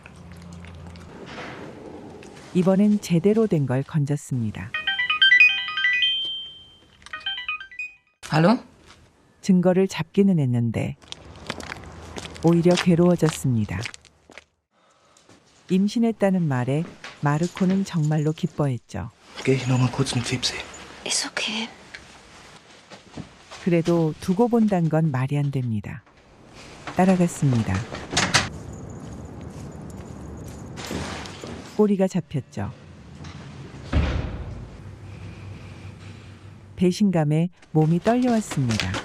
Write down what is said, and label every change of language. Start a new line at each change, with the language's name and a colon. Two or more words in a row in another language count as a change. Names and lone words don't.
Korean: 이번엔 제대로 된 걸 건졌습니다.
German: Hallo?
Korean: 증거를 잡기는 했는데 오히려 괴로워졌습니다. 임신했다는 말에 마르코는 정말로 기뻐했죠.
German: Geh ich noch mal kurz mit Fipsi. Ist okay.
Korean: 그래도 두고 본단 건 말이 안 됩니다. 따라갔습니다. 꼬리가 잡혔죠. 배신감에 몸이 떨려왔습니다.